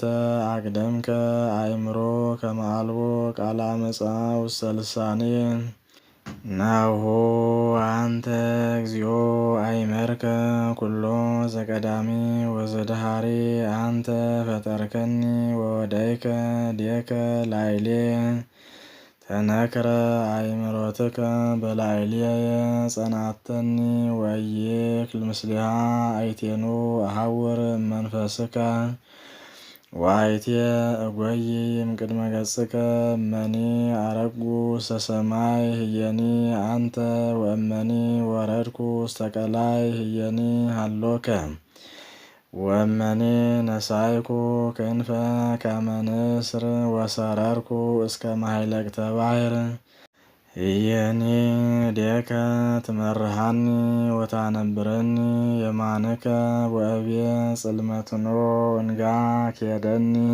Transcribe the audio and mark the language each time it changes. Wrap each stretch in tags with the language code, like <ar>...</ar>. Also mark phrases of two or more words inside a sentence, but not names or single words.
<gez>አቅደምከ አእምሮ ከመ አልቦ ቃለ አመፃ ውስተ ልሳንየ ናሁ አንተ እግዚኦ አእመርከ ኩሎ ዘቀዳሚ ወዘደሃሪ አንተ ፈጠርከኒ ወወዳይከ ዴከ ላዕሌ ተነክረ አእምሮትከ በላዕሌየ ጸናተኒ ወኢይክል ምስሊሃ አይቴኑ አሐውር መንፈስከ ወአይትየ እጐይ እምቅድመ ገጽከ እመኒ አረጉ ውስተ ሰማይ ህየኒ አንተ ወእመኒ ወረድኩ ውስተ ቀላይ ህየኒ ሀሎከ ወእመኒ ነሳይኩ ክንፈ ከመ ንስር ወሰረርኩ እስከ ማኅለቅተ ባሕር ህየኒ ዴከ ትመርሐኒ ወታነብረኒ የማንከ ወእብየ ጽልመትኖ እንጋ ኬደኒ</gez>